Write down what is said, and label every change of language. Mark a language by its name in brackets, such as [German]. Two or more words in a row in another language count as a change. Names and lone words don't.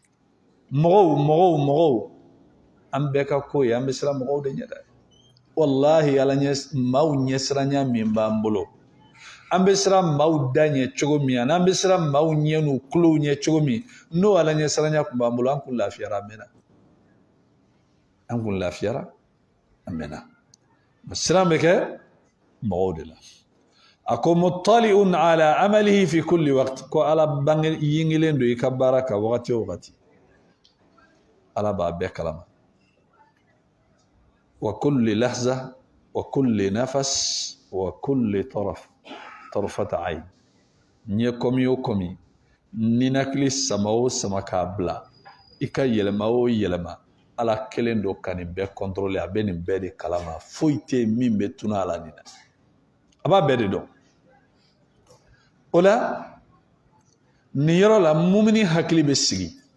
[Bambara] mɔgɔw an bɛɛ ka ko ye an bɛ siran mɔgɔw de ɲɛ dɛ wallahi ala ɲɛ maaw ɲɛsiranya min b'an bolo an bɛ siran maaw da ɲɛ cogo min ani an bɛ siran maaw ɲɛ n'u tulow ɲɛ cogo min n'o ala ɲɛsiranya tun b'an bolo an kun lafiyara an mɛnna an mɛnna siran bɛ kɛ mɔgɔw de la a ko [Arabic] مطلع على أعماله في كل وقت [Bambara] ko ala bange yingelen don i ka baara kan wagati o wagati ala b'a bɛɛ kalama [Arabic] وكل لحظة وكل نفس وكل طرفة عين [Bambara] ɲɛ kɔmi o kɔmi ninakili sama o sama k'a bila i ka yɛlɛma o yɛlɛma ala kelen don ka nin bɛɛ kɔntorole a bɛ nin bɛɛ de kalama foyi tɛ min bɛ tunu ala nin na a b'a bɛɛ de dɔn o la nin yɔrɔ la mumini hakili bɛ sigi